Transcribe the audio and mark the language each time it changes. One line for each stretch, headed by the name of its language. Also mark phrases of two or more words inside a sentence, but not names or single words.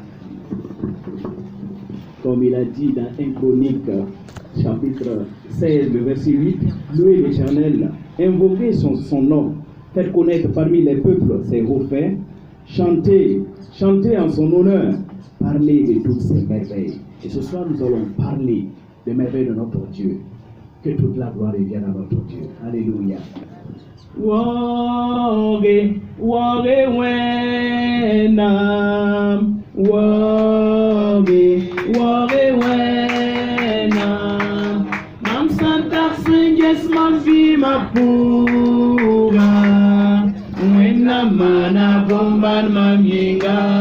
French: Comme il a dit dans 1 Chronique, chapitre 16, le verset 8, louez l'Éternel, invoquez son nom, faites connaître parmi les peuples ses hauts faits, chantez en son honneur, parlez de toutes ses merveilles. Et ce soir, nous allons parler des merveilles de notre Dieu. Que toute la gloire revienne à notre Dieu. Alléluia. Wage wenam, wage wenam. Mam Santa Singes mam vima pura, wenam mana bomban mam yinga.